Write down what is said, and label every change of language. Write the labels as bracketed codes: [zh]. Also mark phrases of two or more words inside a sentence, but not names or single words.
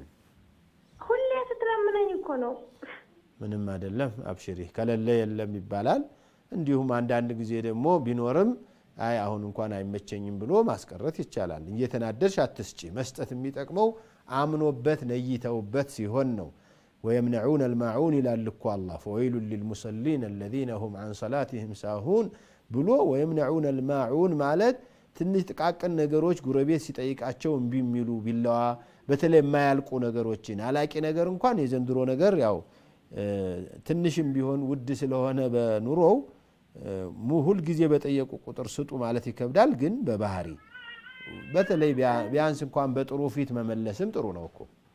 [am] ሁሌ ስትለምነኝ እኮ ነው። ምንም አይደለም አብሽሪ፣ ከሌለ የለም ይባላል። እንዲሁም አንዳንድ ጊዜ ደግሞ ቢኖርም አይ አሁን እንኳን አይመቸኝም ብሎ ማስቀረት ይቻላል። እየተናደድሽ አትስጪ። መስጠት የሚጠቅመው አምኖበት ነይተውበት ሲሆን ነው። [ar] ويمنعون الماعون [am] ይላል እኮ አላህ [ar] فويل للمصلين الذين هم عن صلاتهم ساهون [am] ብሎ [ar] ويمنعون الماعون [am] ማለት ትንሽ ጥቃቅን ነገሮች ጉረቤት ሲጠይቃቸው እምቢ የሚሉ ቢላዋ በተለይ የማያልቁ ነገሮችን አላቂ ነገር እንኳን የዘንድሮ ነገር ያው ትንሽም ቢሆን ውድ ስለሆነ በኑሮው ሁል ጊዜ በጠየቁ ቁጥር ስጡ ማለት ይከብዳል። ግን በባህሪ በተለይ ቢያንስ እንኳን በጥሩ ፊት መመለስም ጥሩ ነው እኮ።